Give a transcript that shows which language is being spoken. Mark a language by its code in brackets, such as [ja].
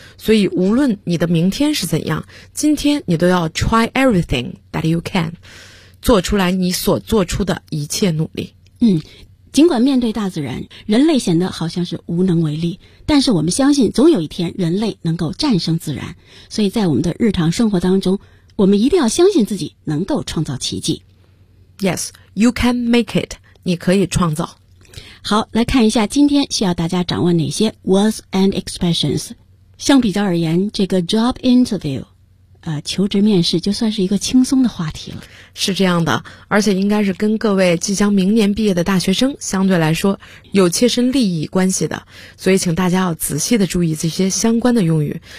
[zh] 所以无论你的明天是怎样，今天你都要 [en] try everything that you can， [zh] 做出来你所做出的一切努力。尽管面对大自然，人类显得好像是无能为力，但是我们相信总有一天人类能够战胜自然。所以在我们的日常生活当中，我们一定要相信自己能够创造奇迹。 [en] Yes, you can make it， [zh] 你可以创造。好，来看一下今天需要大家掌握哪些 [en] words and expressions。 [zh] 相比较而言，这个 job interview， 求职面试就算是一个轻松的话题了。是这样的，而且应该是跟各位即将明年毕业的大学生相对来说有切身利益关系的，所以请大家要仔细的注意这些相关的用语。